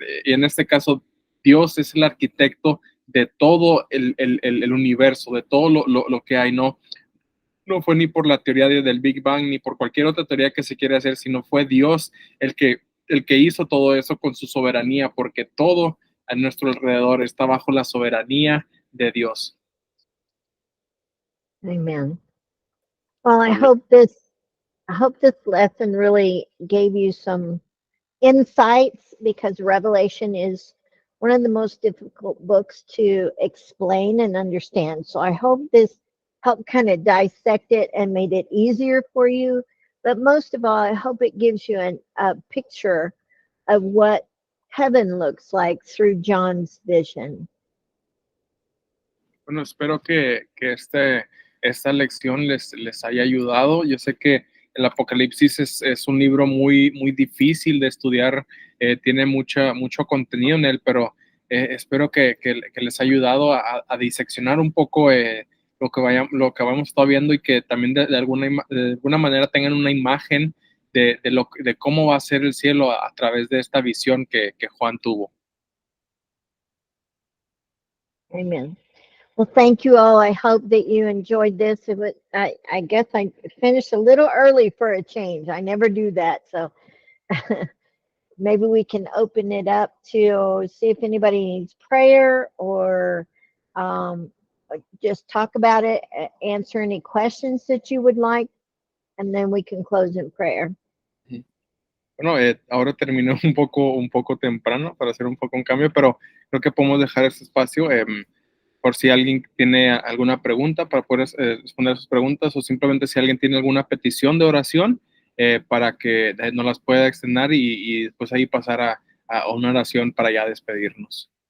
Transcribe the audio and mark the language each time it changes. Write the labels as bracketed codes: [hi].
[es] Y en este caso, Dios es el arquitecto de todo el universo, de todo lo que hay. No fue ni por la teoría del Big Bang, ni por cualquier otra teoría que se quiere hacer, sino fue Dios el que hizo todo eso con su soberanía, porque todo a nuestro alrededor está bajo la soberanía de Dios. [en] Amen. Well, I hope this lesson really gave you some insights, because Revelation is one of the most difficult books to explain and understand. So I hope this helped kind of dissect it and made it easier for you. But most of all, I hope it gives you a picture of what heaven looks like through John's vision. [es] Bueno, espero que esta lección les haya ayudado. Yo sé que el Apocalipsis es un libro muy, muy difícil de estudiar, tiene mucho contenido en él, pero espero que les haya ayudado a diseccionar un poco lo que vamos estado viendo, y que también de alguna manera tengan una imagen de cómo va a ser el cielo a través de esta visión que Juan tuvo. [en] Amen. Well, thank you all. I hope that you enjoyed this. I guess I finished a little early for a change. I never do that. So maybe we can open it up to see if anybody needs prayer, or just talk about it, answer any questions that you would like, and then we can close in prayer. [es] Bueno, ahora terminó un poco temprano para hacer un poco un cambio, pero creo que podemos dejar ese espacio por si alguien tiene alguna pregunta para poder responder sus preguntas o simplemente si alguien tiene alguna petición de oración para que nos las pueda extender y después ahí pasar a una oración para ya despedirnos.